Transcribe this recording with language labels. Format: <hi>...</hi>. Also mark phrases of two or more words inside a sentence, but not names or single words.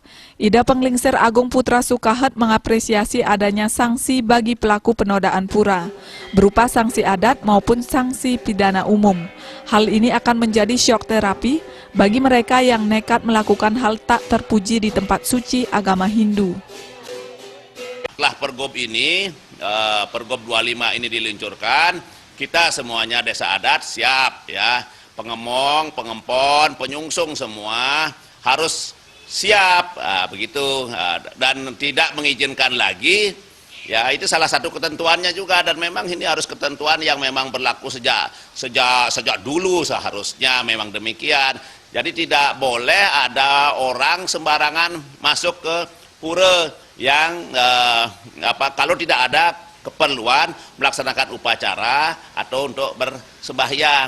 <id>Ida Penglingsir Agung Putra Sukahat mengapresiasi adanya sanksi bagi pelaku penodaan pura, berupa sanksi adat maupun sanksi pidana umum. Hal ini akan menjadi syok terapi bagi mereka yang nekat melakukan hal tak terpuji di tempat suci agama Hindu. Setelah Pergub ini, Pergub 25 ini diluncurkan, kita semuanya desa adat siap, ya, pengemong, pengempon, penyungsung semua harus siap, begitu, dan tidak mengizinkan lagi, ya itu salah satu ketentuannya juga, dan memang ini harus ketentuan yang memang berlaku sejak dulu seharusnya memang demikian. Jadi tidak boleh ada orang sembarangan masuk ke pura yang kalau tidak ada keperluan melaksanakan upacara atau untuk bersembahyang.</id>